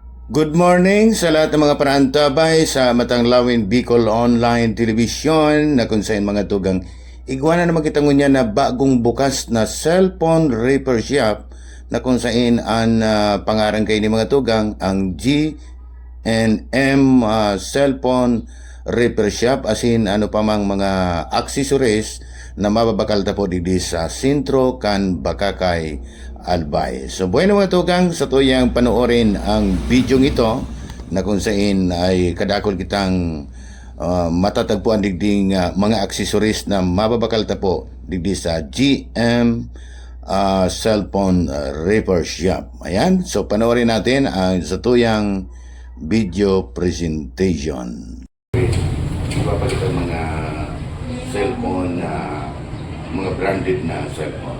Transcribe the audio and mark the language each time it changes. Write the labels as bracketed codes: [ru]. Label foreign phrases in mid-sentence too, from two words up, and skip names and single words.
[en] Good morning [bik] sa lahat ng mga panaantabay sa Matanglawin Bicol Online Television na kung saan mga tugang igwana naman kita ngunya na bagong bukas na [en] cellphone repair shop [bik] na kung saan ang pangarang kayo ni mga tugang ang G&M cellphone repair shop asin ano pa mang mga accessories na mababakal ta po didi sa Sintro kan Bakakay Albay. So bueno mga tugang, sa tuyang panoorin ang video ito na kung saan ay kadakol kitang matatagpuan digding mga accessories na mababakal ta po digdi sa GM cellphone repair shop. [tl] Ayan, so panoorin natin ang sa tuyang [en] video presentation. [tl] Ipapalitan mga cellphone mga branded na cellphone.